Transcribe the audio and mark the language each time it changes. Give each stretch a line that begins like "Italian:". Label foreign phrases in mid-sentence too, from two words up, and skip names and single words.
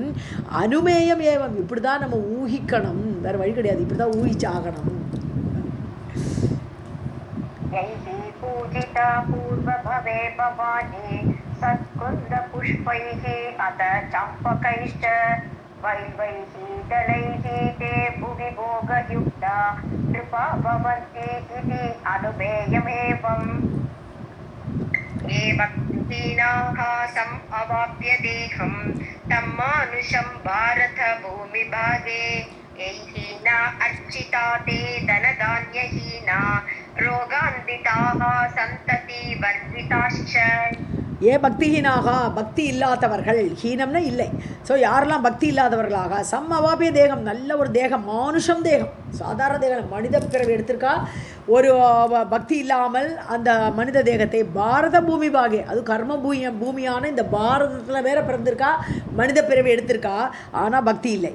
Sanskrit: अनुमेयम् एवम्,
Tamil: இப்படி தான் நம்ம ஊகிக்கணும், வேறு வழி கிடையாது, இப்படி தான் ஊகிச்சாகணும்.
Sanskrit: पूजिता पूर्वभवे भवानि सत्कुन्द पुष्पैः अथ चम्पकैश्च वैवैः दलैः ते भुवि भोगयुक्ता नृपा भवन्ति इति अनुमेयमेवम् ये भक्तिहीनाः सम् अवाप्य देहं तं मानुषं भारत भूमिभागे यैहीना अर्चिता ते धनधान्यहीना रोगान्विताः सन्तति वर्धिताश्च. ये भक्तिहीनाः,
Tamil: பக்தி இல்லாதவர்கள், ஹீனம்னா இல்லை. ஸோ யாரெல்லாம் பக்தி இல்லாதவர்களாக,
Sanskrit: अवाप्य देहम्,
Tamil: நல்ல ஒரு தேகம், மானுஷம் தேகம், சாதாரண தேகம், மனித பிறவி எடுத்திருக்கா, ஒரு பக்தி இல்லாமல் அந்த மனித தேகத்தை
Sanskrit: भारत भूमि भागे,
Tamil: அது கர்ம பூமியான இந்த பாரதத்தில் வேற பிறந்திருக்கா, மனித பிறவி எடுத்திருக்கா, ஆனால் பக்தி இல்லை.